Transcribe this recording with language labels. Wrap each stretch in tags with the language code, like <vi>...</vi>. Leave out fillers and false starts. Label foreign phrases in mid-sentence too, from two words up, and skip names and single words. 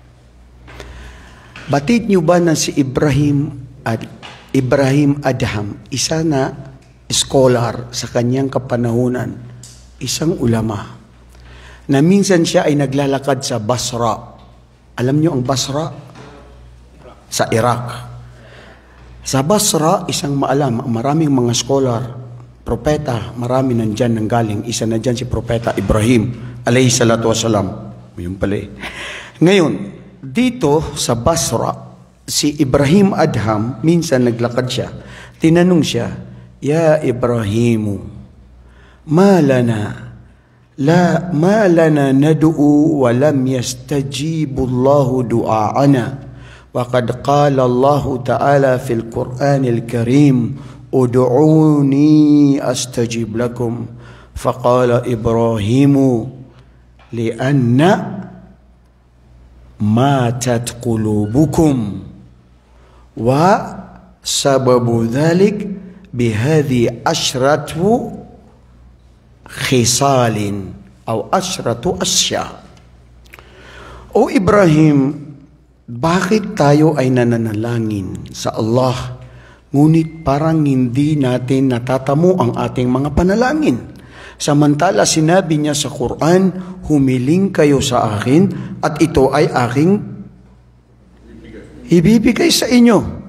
<tl>Batid niyo ba na si Ibrahim Adham, isa na scholar sa kanyang kapanahunan, isang ulama, na minsan siya ay naglalakad sa Basra. Alam niyo ang Basra? Sa Iraq. Sa Basra, isang maraming mga scholar, propeta, marami nandyan nang galing. Isa na dyan si Propeta Ibrahim,</tl> <ar>عليه الصلاة والسلام.</ar> <tl>Yun pala eh. Ngayon, dito sa Basra, si Ibrahim Adham, minsan naglakad siya. Tinanong siya,</tl> <ar>يا إبراهيم ما لنا ندعو ولم يستجب الله دعاءنا. وقد قال الله تعالى في القرآن الكريم ادعوني أستجب لكم. فقال إبراهيم لأن ماتت قلوبكم وسبب ذلك بهذه عشرة خصال أو عشرة أشياء.</ar> <tl>O Ibrahim, bakit tayo ay nananalangin sa Allah ngunit parang hindi natin natatamo ang ating mga panalangin? Samantala sinabi niya sa Quran, humiling kayo sa akin at ito ay aking ibibigay sa inyo.</tl>